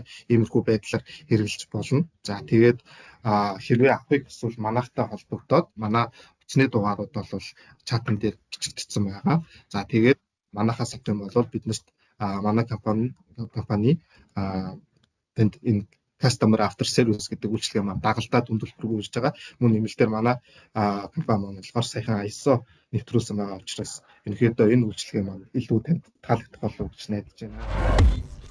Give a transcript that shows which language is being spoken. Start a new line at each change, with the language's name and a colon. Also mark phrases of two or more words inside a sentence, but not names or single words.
Mongolian: Иймэрхүү байдлаар хэрэгжилж болно. За тэгээд хэрвээ авахыг эсвэл манайхтай холбогдоод манай утасны дугаарууд бол чатан дээр бичигдсэн байгаа. За тэгээд манайхаас авах юм бол биднээс манай компани тэнд энэ
English: customer after service
Mongolian: гэдэг үйлчилгээ маань дагалдаад дүндэлбэргүй үүсэж байгаа. Мөн нэмэлтээр манай компани маань болохоор саяхан ISO нэвтрүүлсэн байгаа учраас ерөнхийдөө энэ үйлчилгээ маань илүү танд таалагдах болов уу гэж найдаж байна.